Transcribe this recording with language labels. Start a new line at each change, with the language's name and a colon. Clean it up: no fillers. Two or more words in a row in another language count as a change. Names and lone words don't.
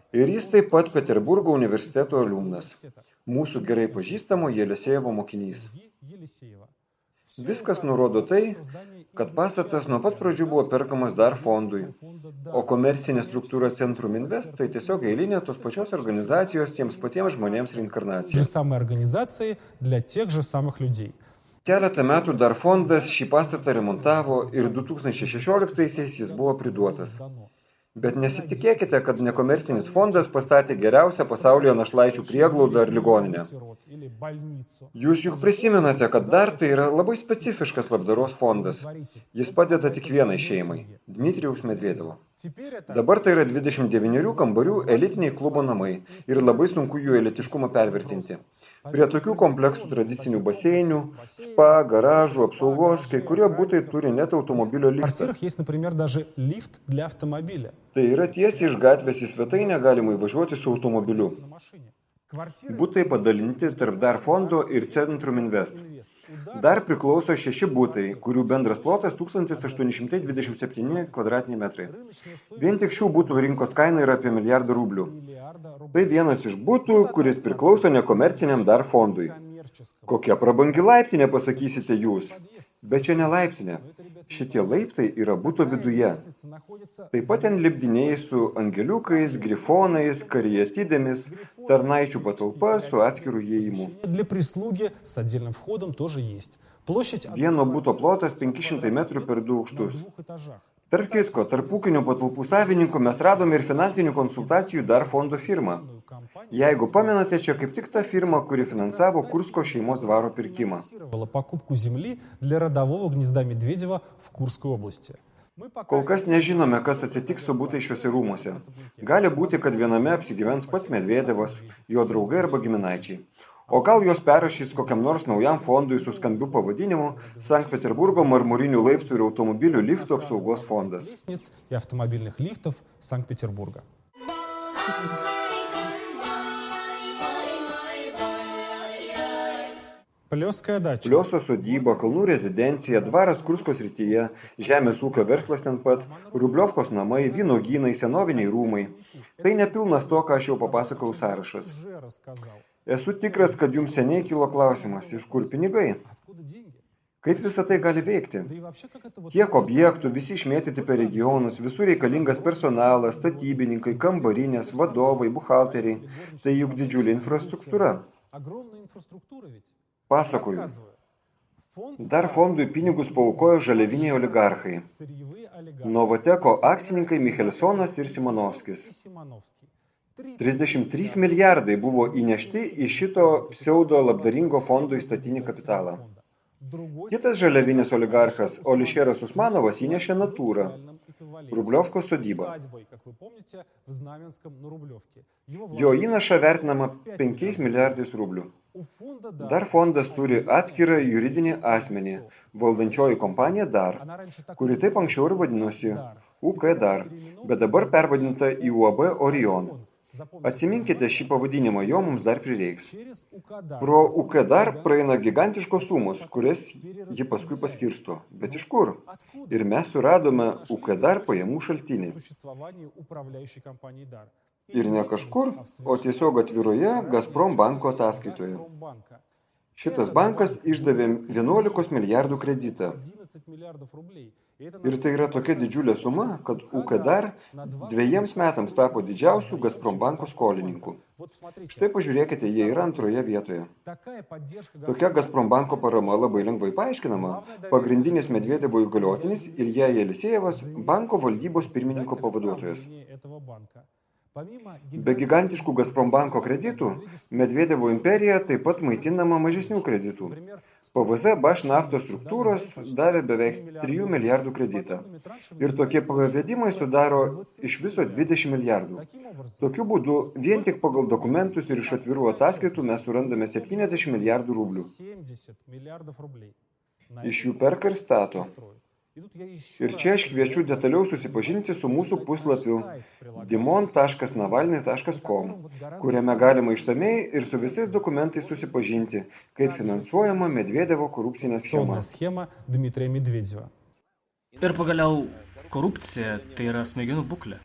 Lithuanian: ir jis taip pat Peterburgo universiteto aliumnas. Mūsų gerai pažįstamo Jelesejevo mokinys.
Russian: Ильи Елисеева.
Lithuanian: Viskas nurodo tai, kad pastatas nuo pat pradžių buvo perkamas dar fondui, o komercinė struktūra Centrum Invest tai tiesiog eilinė tos pačios organizacijos tiems patiems žmonėms
Russian: Те
Lithuanian: reinkarnacija.
Russian: же самые организации для тех же самых людей.
Lithuanian: Keletą metų dar fondas šį pastatą remontavo ir 2016-aisiais jis buvo priduotas.
Russian: Дано.
Lithuanian: Bet nesitikėkite, kad nekomercinis fondas pastatė geriausią pasaulyje našlaičių prieglaudą ar ligoninę. Jūs juk prisimenate, kad dar tai yra labai specifiškas labdaros fondas. Jis padeda tik vienai šeimai – Dmitrijaus Medvedevo. Dabar tai yra 29 kambarių elitiniai klubo namai ir labai sunku jų elitiškumą pervertinti. Prie tokių kompleksų tradicinių baseinių, spa, garažų, apsaugos, kai kurie butai turi net automobilio liftą.
Russian: В квартирах есть, например, даже лифт для автомобиля.
Lithuanian: Tai yra tiesiai iš gatvės į svetainę galima įvažiuoti su automobiliu. Butai padalinti tarp DAR fondo ir Centrum Invest. DAR priklauso 6 butai, kurių bendras plotas 1827 kvadratiniai metrai. Vien tik šių butų rinkos kaina yra apie 1 milijardą rublių. Tai vienas iš butų, kuris priklauso nekomerciniam DAR fondui. Kokia prabangi laiptinė, pasakysite jūs. Bet čia ne laiptinė. Šitie laiptai yra buto viduje. Taip pat ten lipdiniai su angeliukais, grifonais, kariatidėmis, tarnaičių patalpa su atskiru įėjimu.
Russian: Для прислуги с отдельным входом тоже есть. Площадь
Lithuanian: Vieno buto plotas 500 metrų per 2 aukštus. Tarp kitko, tarp ūkinių patalpų savininkų mes radome ir finansinių konsultacijų DAR fondo firmą. Jeigu pamenate, čia kaip tik ta firma, kuri finansavo Kursko šeimos dvaro pirkimą.
Russian: покупку земли для родового гнезда Медведева в Курской области.
Lithuanian: Kol kas nežinome, kas atsitiks su butai šiuose rūmuose. Gali būti, kad viename apsigyvens pats Medvedevas, jo draugai arba giminaičiai. O gal jos perrašys kokiam nors naujam fondui su skambiu pavadinimu Sankt Peterburgo marmurinių laiptų ir automobilių liftų apsaugos fondas.
Russian: Лестниц и автомобильных лифтов Санкт-Петербурга. Плёская дача.
Lithuanian: Plioso sodyba, kalnų rezidencija, dvaras Kursko srityje, žemės ūkio verslas ten pat, Rubliovkos namai, vynogynai, senoviniai rūmai. Tai nepilnas to, ką aš jau papasakau sąrašas.
Russian: Уже рассказал.
Lithuanian: Esu tikras, kad jums seniai kilo klausimas, iš kur pinigai?
Russian: Откуда деньги?
Lithuanian: Kaip visą tai gali veikti?
Russian: Да и вообще, как это вот...
Lithuanian: Kiek objektų, visi išmėtyti per regionus, visur reikalingas personalas, statybininkai, kambarinės, vadovai, buhalteriai. Tai juk didžiulė infrastruktūra.
Russian: Огромная инфраструктура ведь.
Lithuanian: Pasakoju,
Russian: Рассказываю. Фонд
Lithuanian: dar fondui pinigus paaukojo žaliaviniai oligarchai.
Russian: сырьевые олигархи.
Lithuanian: Novoteko akcininkai Michelsonas ir Simonovskis.
Russian: И Симоновский.
Lithuanian: 33 milijardai buvo įnešti į šito pseudo labdaringo fondo įstatinį kapitalą.
Russian: Другой
Lithuanian: Kitas žaliavinis oligarchas Olišeras Usmanovas įnešė natūrą, Rubliovkos sodybą.
Russian: свадьбой, как вы помните, в Знаменском на Рублевке. Его
Lithuanian: Jo
Russian: вложили
Lithuanian: įnaša vertinama 5 milijardais rublių.
Russian: у фонда
Lithuanian: Dar fondas turi atskirą juridinį asmenį, valdančioji kompanija DAR,
Russian: Она раньше так
Lithuanian: kuri taip anksčiau ir vadinosi UK DAR, bet dabar pervadinta į UAB Orion.
Russian: запомните.
Lithuanian: Atsiminkite šį pavadinimą, jo mums dar prireiks.
Russian: Через УКДАР.
Lithuanian: Pro UK DAR praeina gigantiškos sumos, kurias ji paskui paskirsto. Bet iš kur?
Russian: Откуда
Lithuanian: Ir mes suradome UK DAR pajamų šaltinį.
Russian: существование управляющей компании дар?
Lithuanian: Ir ne kažkur, o tiesiog atviroje Gazprom banko ataskaitoje.
Russian: Газпромбанка.
Lithuanian: Šitas bankas išdavė 11 milijardų kreditą.
Russian: 11 миллиардов рублей. И это
Lithuanian: Ir tai yra tokia didžiulė suma, kad UK DAR 2 metams tapo didžiausių Gazprom banko skolininku.
Russian: Вот посмотрите,
Lithuanian: Štai pažiūrėkite, jie yra antroje vietoje.
Russian: такая поддержка
Lithuanian: Tokia Gazprom banko parama labai lengvai paaiškinama. Pagrindinis Medvedevo įgaliotinis Ilja Jelisejevas, banko valdybos pirmininko pavaduotojas.
Russian: этого банка. Помимо
Lithuanian: Be gigantiškų Gazprom banko kreditų, Medvedevo imperija taip pat maitinama mažesnių kreditų. PVZ Baš naftos struktūros davė beveik 3 milijardų kreditą. Ir tokie pavedimai sudaro iš viso 20 milijardų.
Russian: Таким образом,
Lithuanian: Tokiu būdu, vien tik pagal dokumentus ir iš atvirų ataskaitų mes surandame 70 milijardų rublių.
Russian: 70 миллиардов рублей. На
Lithuanian: Iš jų perka ir stato.
Russian: строй. И тут я еще
Lithuanian: Ir čia aš kviečiu detaliau susipažinti su mūsų puslapiu dimon.navalny.com, kuriame galima išsamei ir su visais dokumentais susipažinti, kaip finansuojama Medvedevo korupcinė schema.
Russian: схема Дмитрия Медведева.
Lithuanian: Ir pagaliau, korupcija tai yra smegenų būklė.